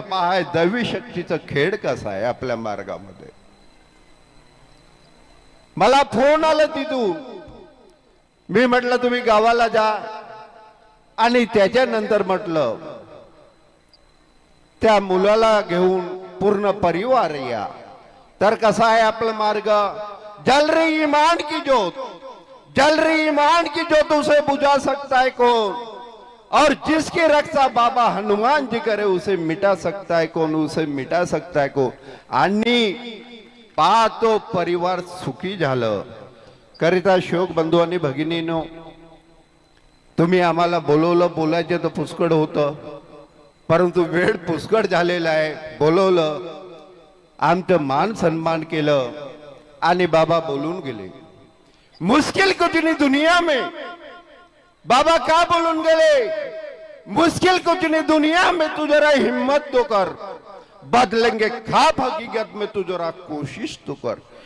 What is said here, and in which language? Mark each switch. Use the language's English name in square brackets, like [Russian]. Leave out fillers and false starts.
[Marathi] पहा दैवी शक्तीचा खेळ कसा आहे आपल्या मार्गामध्ये. मला फोन आला तिथून. मी म्हटलं तुम्ही गावाला जा, आणि त्याच्यानंतर म्हटलं त्या मुलाला घेऊन पूर्ण परिवार या. तर कसा आहे आपला मार्ग, [Hindi] जल रही ईमान की ज्योत, जल रही ईमान की ज्योत उसे बुझा सकता है कौन, और जिसकी रक्षा बाबा हनुमान जी करे उसे मिटा सकता है कौन, उसे मिटा सकता है कौन. [Marathi] आणि पाहतो परिवार सुखी झालं. करिता शोक बंधू आणि भगिनीनो, तुम्ही आम्हाला बोलवलं, बोलायचं तर पुष्कळ होतं, परंतु वेळ पुष्कळ झालेला आहे. बोलवलं, आमचं मान सन्मान केलं आणि बाबा बोलून गेले. [Hindi] मुश्किल कुछ नहीं दुनिया में, [Marathi] बाबा का बोलून गेले, [Hindi] मुश्किल कुछ नहीं दुनिया में, तू जरा हिम्मत तो कर, बदलेंगे खाप हकीकत में, तू जरा कोशिश तो कर.